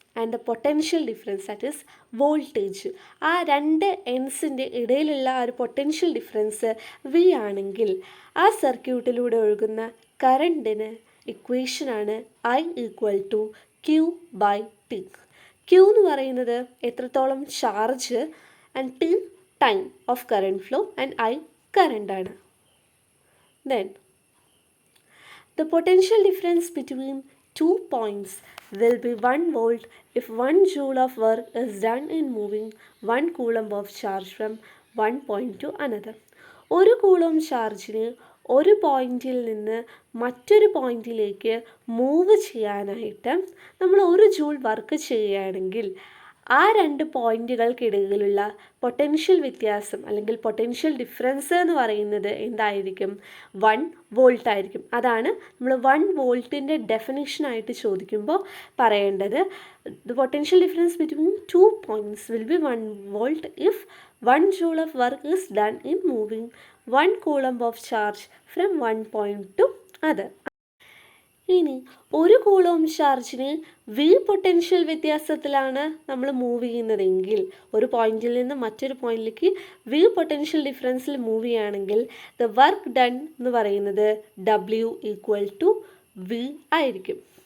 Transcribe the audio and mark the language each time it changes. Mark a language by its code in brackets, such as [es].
[en] and the potential difference, that is voltage, [ml] ആ രണ്ട് എൻഡ്സിൻ്റെ ഇടയിലുള്ള ആ ഒരു പൊട്ടൻഷ്യൽ ഡിഫറൻസ് V ആണെങ്കിൽ ആ സർക്യൂട്ടിലൂടെ ഒഴുകുന്ന കറണ്ടിന് ഇക്വേഷനാണ് I = Q/T. Q എന്ന് പറയുന്നത് എത്രത്തോളം charge, and T time of current flow, and I കറണ്ടാണ്. [en] Then the potential difference between 2 points will be 1 volt if 1 joule of work is done in moving 1 coulomb of charge from one point to another. [ml] ഒരു coulomb ചാർജിന് ഒരു പോയിന്റിൽ നിന്ന് മറ്റൊരു പോയിന്റിലേക്ക് move ചെയ്യാനായിട്ട് നമ്മൾ 1 joule work ചെയ്യുകയാണെങ്കിൽ ആ രണ്ട് പോയിന്റുകൾക്കിടയിലുള്ള പൊട്ടൻഷ്യൽ വ്യത്യാസം അല്ലെങ്കിൽ പൊട്ടൻഷ്യൽ ഡിഫറൻസ് എന്ന് പറയുന്നത് എന്തായിരിക്കും? 1 വോൾട്ട് ആയിരിക്കും. അതാണ് നമ്മൾ 1 വോൾട്ടിൻ്റെ ഡെഫിനിഷനായിട്ട് ചോദിക്കുമ്പോൾ പറയേണ്ടത്. [en] The potential difference between 2 points will be 1 volt if 1 joule of work is done in moving 1 coulomb of charge from one point to other. [ml] ഇനി ഒരു കൂളോം ചാർജിന് വി പൊട്ടൻഷ്യൽ വ്യത്യാസത്തിലാണ് നമ്മൾ മൂവ് ചെയ്യുന്നതെങ്കിൽ, ഒരു പോയിന്റിൽ നിന്ന് മറ്റൊരു പോയിന്റിലേക്ക് വി പൊട്ടൻഷ്യൽ ഡിഫറൻസിൽ മൂവ് ചെയ്യുകയാണെങ്കിൽ [en] the work done [ml] എന്ന് പറയുന്നത് W = V ആയിരിക്കും.